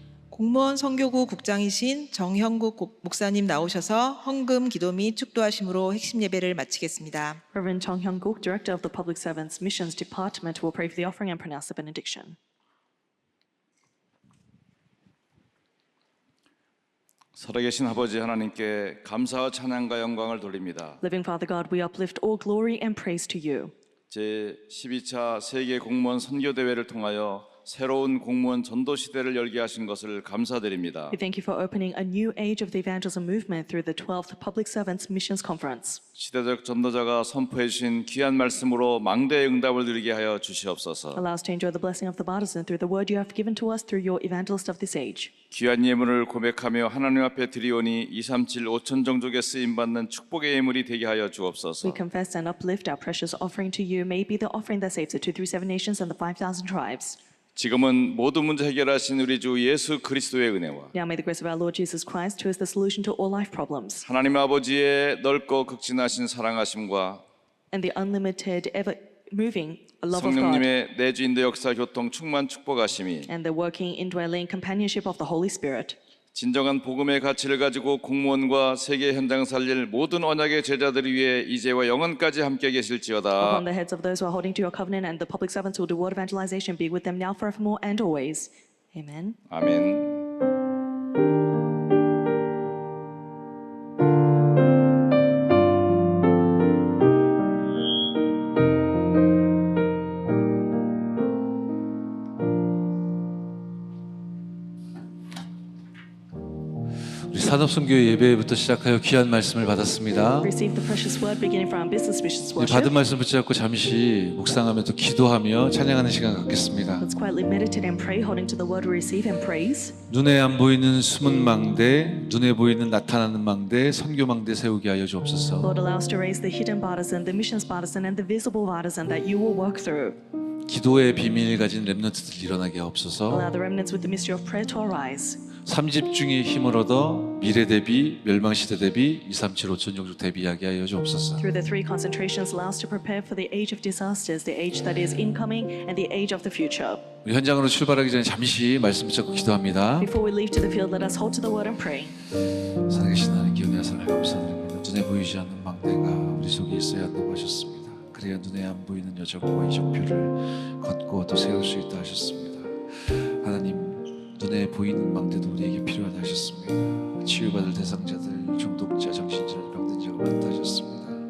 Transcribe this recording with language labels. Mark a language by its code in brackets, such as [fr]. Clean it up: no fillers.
[ko] 공무원 선교구 국장이신 정형국 목사님 나오셔서 헌금 기도 및 축도하심으로 핵심 예배를 마치겠습니다. [en] Reverend Chong Hyung-guk, Director of the Public Servants Missions Department, will pray for the offering and pronounce the benediction. [ko] 살아계신 아버지 하나님께 감사와 찬양과 영광을 돌립니다. [en] Living Father God, we uplift all glory and praise to you. [ko] 제 12차 세계 공무원 선교 대회를 통하여 새로운 공무원 전도 시대를 열게 하신 것을 감사드립니다. [en] We thank you for opening a new age of the evangelism movement through the 12th Public Servants Missions Conference. [ko] 시대적 전도자가 선포해 주신 귀한 말씀으로 망대의 응답을 누리게 하여 주시옵소서. [en] Allow us to enjoy the blessing of the partisan through the word you have given to us through your evangelist of this age. [ko] 귀한 예물을 고백하며 하나님 앞에 드리오니 237 5천 종족에 쓰임 받는 축복의 예물이 되게 하여 [en] We [ko] 주옵소서. [en] confess and uplift our precious offering to you. May it be the offering that saves the 237 nations and the 5,000 tribes. [ko] 지금은 모든 문제 해결하신 우리 주 예수 그리스도의 은혜와 [en] Now may the grace of our Lord Jesus Christ, who is the solution to all life problems, [ko] 하나님 아버지의 넓고 극진하신 사랑하심과 [en] and the unlimited, ever-moving love of God, [ko] 성령님의 내주인도 역사 교통 충만 축복하심이 [en] and the working, indwelling companionship of the Holy Spirit, [ko] 진정한 복음의 가치를 가지고 공무원과 세계 현장 살릴 모든 언약의 제자들을 위해 이제와 영원까지 함께 계실지어다. [en] upon the heads of those who are holding to your covenant and the public servants who will do word evangelization, be with them now, forevermore, and always. Amen. [ko] 아멘. 우리 산업선교 예배부터 시작하여 귀한 말씀을 받았습니다. [en] Receive the precious word beginning from our business missions [ko] 이 받은 [en] worship. [ko] 말씀 붙잡고 잠시 묵상하며 또 기도하며 찬양하는 시간 갖겠습니다. [en] Let's quietly meditate and pray, holding to the word we receive and praise. [ko] 눈에 안 보이는 숨은 망대, 눈에 보이는 나타나는 망대, 선교 망대 세우게 하여 주옵소서. [en] Lord, allow us to raise the hidden partisan, the missions partisan, and the visible partisan that you will work through. [ko] 기도의 비밀을 가진 렘넌트들 일어나게 하옵소서. [en] Allow the remnants with the mystery of prayer to arise. [ko] 삼집중의 힘을 얻어 미래 대비, 멸망시대 대비, 237 5천 종족 대비하게 하여 주옵소서. [en] Through the three concentrations, allow us to prepare for the age of disasters, the age that is incoming, and the age of the future. [ko] 우리 현장으로 출발하기 전에 잠시 말씀 붙잡고 기도합니다. [en] Before we leave to the field, let us hold to the word and pray. [ko] 살아계신 하나님 기억의 하사를 감사드립니다. 눈에 보이지 않는 망대가 우리 속에 있어야 한다고 하셨습니다. 그래야 눈에 안 보이는 여정과 이정표를 걷고 또 세울 수 있다 하셨습니다. 하나님, 눈에 보이는 망대도 우리에게 필요하다 하셨습니다. 치유받을 대상자들, 중독자, 정신질환 병든자가 많다 하셨습니다.